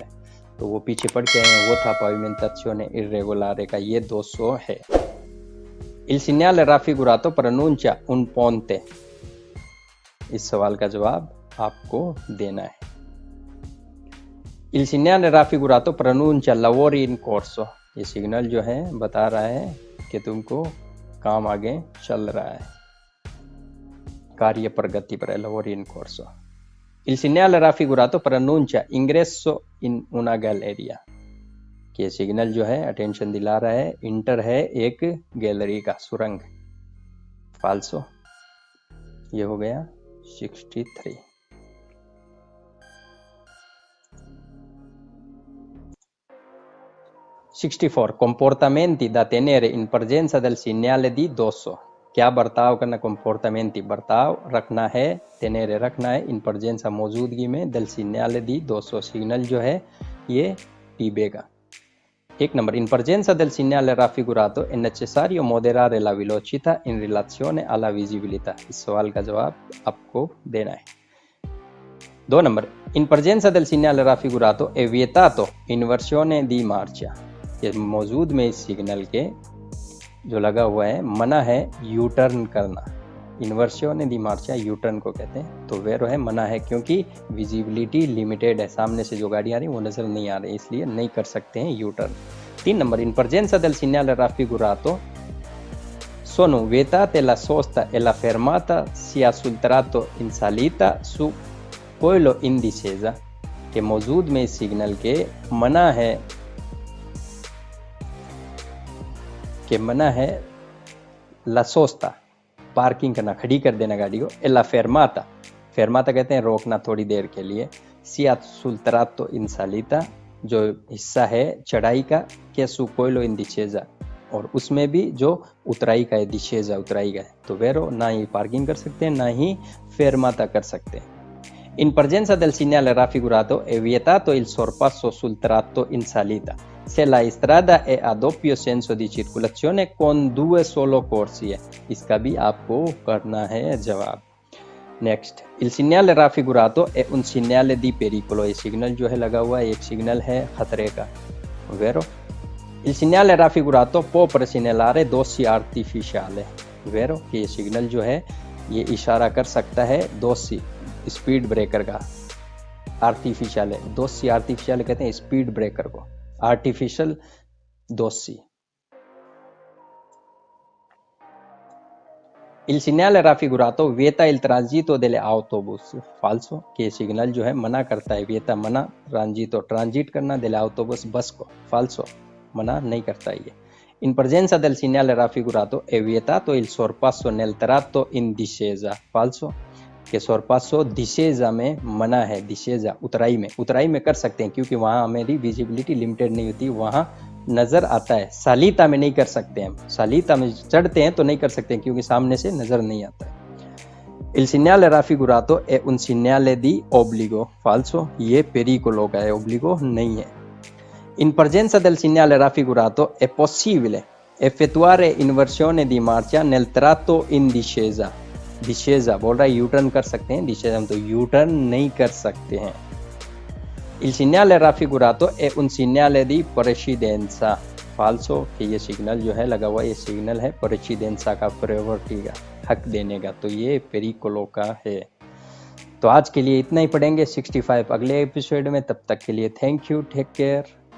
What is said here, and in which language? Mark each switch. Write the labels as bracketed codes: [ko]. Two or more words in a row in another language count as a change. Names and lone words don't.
[hi] तो वो पीछे पढ़ के आए हैं, वो था [it] pavimentazione irregolare [hi] का, ये 200 है। [it] Il segnale raffigurato pronuncia un ponte। [hi] इस सवाल का जवाब आपको देना है। [it] Il segnale raffigurato pronuncia lavori in corso। [hi] ये सिग्नल जो है बता रहा है कि तुमको काम आगे चल रहा है, कार्य प्रगति पर है, [it] lavori in corso। Il segnale raffigurato pronuncia ingresso in una galleria। [hi] ये सिग्नल जो है अटेंशन दिला रहा है, इंटर है एक गैलरी का, सुरंग। फाल्सो। ये हो गया 63। [it] comportamenti da tenere in presenza del segnale di dosso। [hi] क्या बर्ताव करना, comportamenti बर्ताव रखना है, tenere रखना है, [it] in presenza [hi] मौजूदगी में, [it] del segnale di dosso [hi] सिग्नल जो है ये टीबे का। एक नंबर, [it] in presenza del segnale raffigurato è necessario moderare la velocità in relazione alla visibilità। [hi] इस सवाल का जवाब आपको देना है। 2 नंबर, [it] in presenza del segnale raffigurato è vietato inversione di marcia। [hi] ये मौजूद में इस सिग्नल के जो लगा हुआ है, मना है [en] U turn [hi] करना। [it] inversione di marcia [en] U turn [hi] को कहते हैं, तो वेरो है मना है, क्योंकि विजिबिलिटी लिमिटेड है, सामने से जो गाड़ी आ रही है वो नजर नहीं आ रही, इसलिए नहीं कर सकते हैं [en] U turn. [hi] 3 नंबर, [it] in presenza del segnale raffigurato sono vietate la sosta e la fermata sia sul tratto in salita su quello in discesa। [hi] के मौजूद में इस सिग्नल के मना है [it] la sosta [hi] पार्किंग करना, खड़ी कर देना गाड़ी को, [it] e la fermata, [hi] फेरमाता कहते हैं रोकना थोड़ी देर के लिए, [it] sia sul tratto in salita [hi] जो हिस्सा है चढ़ाई का, [it] che su quello in discesa, [hi] और उसमें भी जो उतराई का है, दिशेजा उतराई का है, तो वेरो ना ही पार्किंग कर सकते हैं ना ही फेरमाता कर सकते हैं। [it] In presenza del segnale raffigurato è vietato il sorpasso sul tratto in salita se la strada è a doppio senso di circolazione con 2 solo corsie। [hi] इसका भी आपको करना है जवाब। नेक्स्ट, [it] il segnale raffigurato è un segnale di pericolo। [hi] ये सिग्नल जो है लगा हुआ है, एक सिग्नल है खतरे का, वेरो। [it] il segnale raffigurato può segnalare dossi artificiale, [hi] वेरो, कि ये सिग्नल जो है ये इशारा कर सकता है दोसी [en] speed breaker [hi] का, आर्टिफिशियल है, [it] dossi artificiali [hi] कहते हैं [en] speed breaker [hi] को, [it] artificiali dossi. Il segnale raffigurato vieta il transito delle autobus, falso, [hi] कि सिग्नल जो है मना करता है, vieta मना, transito ट्रांजिट करना, [it] delle autobus [hi] बस को, falso, मना नहीं करता है ये। [it] In presenza del segnale raffigurato è vietato il sorpasso nel tratto in discesa, falso, [hi] कि सोरपासो दिशेजा में मना है, दिशेजा उतराई में कर सकते हैं, क्योंकि वहाँ हमारी विजिबिलिटी लिमिटेड नहीं होती, वहाँ नज़र आता है। सालिता में नहीं कर सकते हैं, सालिता में चढ़ते हैं तो नहीं कर सकते हैं, क्योंकि सामने से नज़र नहीं आता है। [it] Il segnale raffigurato è un segnale di obbligo, falso, [hi] ये pericolo का है, obbligo नहीं है। [it] In presenza del segnale raffigurato è possibile effettuare inversione di marcia nel tratto in discesa। [hi] डिशेजा बोल रहा है [en] U turn [hi] कर सकते हैं, डिशेजा हम तो [en] U turn [hi] नहीं कर सकते हैं। [it] Il segnale raffigurato è un segnale di precedenza, falso, [hi] कि ये सिग्नल जो है लगा हुआ, ये सिग्नल है precedenza का, प्रायोरिटी का, हक देने का, तो ये पेरिकोलो का है। तो आज के लिए इतना ही पढ़ेंगे 65 अगले एपिसोड में, तब तक के लिए [en] thank you, take care.